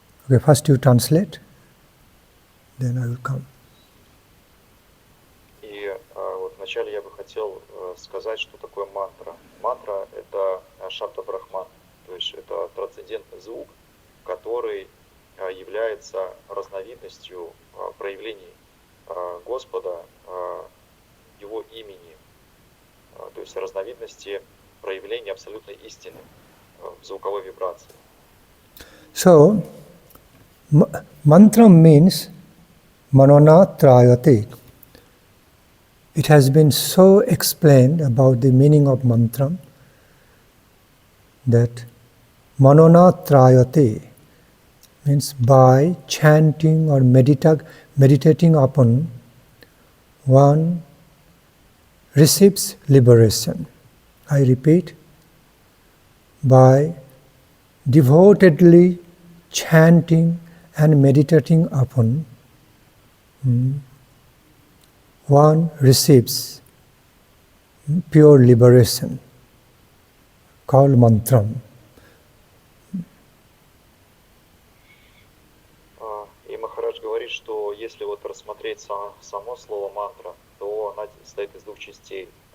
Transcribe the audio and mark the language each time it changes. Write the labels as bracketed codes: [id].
[en] Okay, first you translate, then I will come. [ru] И вот вначале я бы хотел сказать, что такое мантра. Мантра — это шабда брахман, то есть это трансцендентный звук, который является разновидностью проявлений Господа, Его имени, то есть разновидности проявления абсолютной истины. в звуковой вибрации. [en] So, mantra means manona trayate. It has been so explained about the meaning of mantra that manona trayate means by chanting or meditating upon, one receives liberation. I repeat, by devotedly chanting and meditating upon, one receives pure liberation, called mantram. [ru] И Махарадж говорит, что если вот рассмотреть само слово мантра, то она состоит из двух частей.